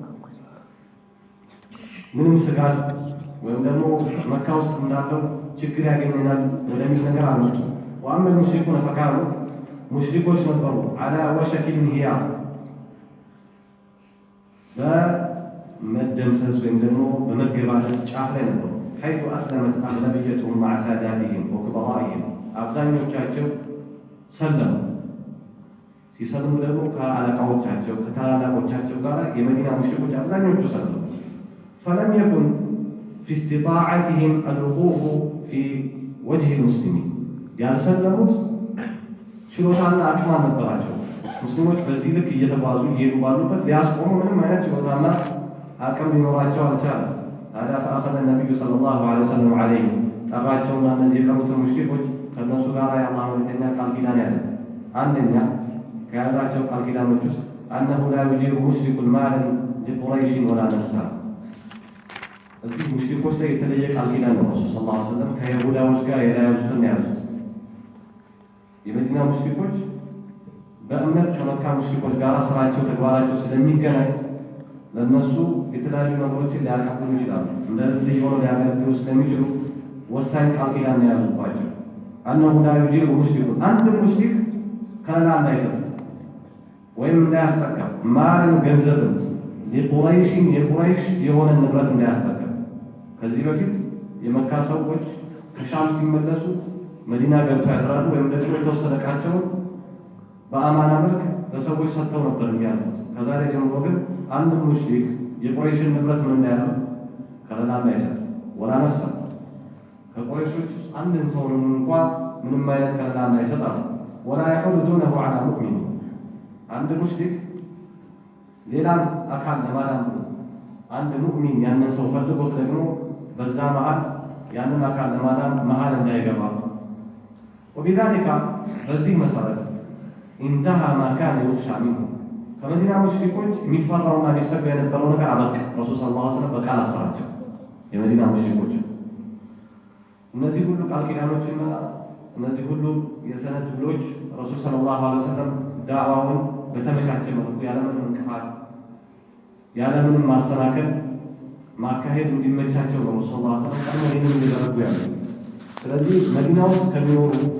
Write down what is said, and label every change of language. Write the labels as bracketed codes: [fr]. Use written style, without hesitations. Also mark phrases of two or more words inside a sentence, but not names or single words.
[am] ምንም ስጋት ወይም ደግሞ መካ ውስጥ እንዳለው ችግር ያገኘናል ወደሚል ነገር አልመጡ። [ar] وأما المشركون فكانوا [am] ሙሽሪኮች ነበሩ [ar] على وشك الانتهاء [am] መደምሰስ ወይም ደግሞ በመገባደድ ጫፍ ላይ ነበሩ። [ar] حيث أسلمت أغلبيتهم مع ساداتهم وكبرائهم [am] አብዛኞቻቸው ሰለሙ። ሲሰልሙ ደግሞ ከአለቃዎቻቸው ከታላላቆቻቸው ጋር የመዲና ሙሽሪኮች አብዛኞቹ ሰለሙ። [ar] فلم يكن في استطاعتهم الوقوف في وجه المسلمين [am] ያልሰለሙት ችሎታና አቅም አልነበራቸው። ሙስሊሞች በዚህ ልክ እየተጓዙ እየሄዱ ባሉበት ሊያስቆሙ ምንም አይነት ችሎታና አቅም ሊኖራቸው አልቻለም። ታዲያ [ar] فأخذ النبي صلى الله عليه وسلم عليه [am] ጠራቸውና እነዚህ የቀሩትን ሙሽሪኮች ከእነሱ ጋር የአላህ መልእክተኛ ቃል ኪዳን ያዘ። አንደኛ ከያዛቸው ቃል ኪዳኖች ውስጥ [ar] أنه لا يجير مشرك مالا لقريش ولا نفسه [am] እዚህ ሙሽሪኮች ላይ የተለየ ቃል ኪዳን ነው። ረሱል [ar] صلى الله عليه وسلم [am] ከይሁዳዎች ጋር የያዙትን ያዙት። የመዲና ሙሽሪኮች በእምነት ከመካ ሙሽሪኮች ጋር ስራቸው ተግባራቸው ስለሚገናኝ ለነሱ የተለያዩ ነገሮችን ሊያቀብሉ ይችላሉ። እንደ ልጅ ሆነው ሊያገለግሉ ስለሚችሉ ወሳኝ ቃል ኪዳን ነው የያዙባቸው። [ar] أنه لا يجير مشرك [am] አንድ ሙሽሪክ ከለላ እንዳይሰጥ ወይም እንዳያስጠቃ ማልን ገንዘብን ለቁረይሽን የቁረይሽ የሆነ ንብረት እንዳያስጠቃ። ከዚህ በፊት የመካ ሰዎች ከሻም ሲመለሱ መዲና ገብተው ያድራሉ ወይም ደግሞ የተወሰነ ዕቃቸውን በአማና መልክ ለሰዎች ሰጥተው ነበር የሚያልፉት። ከዛሬ ጀምሮ ግን አንድ ሙሽሪክ የቁረይሽን ንብረት ምን እንዳያደርግ ከለላ እንዳይሰጥ [ar] ولا نفس [am] ከቁረይሾች አንድን ሰው እንኳን ምንም አይነት ከለላ እንዳይሰጥ [ar] ولا يحول دونه على مؤمن [am] አንድ ሙሽሪክ ሌላን አካል ለማዳን አንድ ሙእሚን ያንን ሰው ፈልጎት ደግሞ በዛ መሃል ያንን አካል ለማዳን መሃል እንዳይገባ وبذلك በዚህ መሰረት [ar] انتهى ما كان يخشى منه [am] ከመዲና ሙሽሪኮች የሚፈራውና ሊሰጋ የነበረው ነገር አበቃ። ረሱል [ar] صلى الله عليه وسلم [am] በቃል አሰራቸው። የመዲና ሙሽሪኮች እነዚህ ሁሉ ቃል ኪዳኖችና እነዚህ ሁሉ የሰነድ ውሎች ረሱል [ar] صلى الله عليه وسلم [am] ዳዕዋውን በተመቻቸ መልኩ ያለምንም እንቅፋት ያለምንም ማሰናከል ማካሄድ እንዲመቻቸው ነው ረሱል [ar] صلى الله عليه وسلم [am] ቀድሞ ይህንን እየደረጉ ያሉት። ስለዚህ መዲና ውስጥ ከሚኖሩ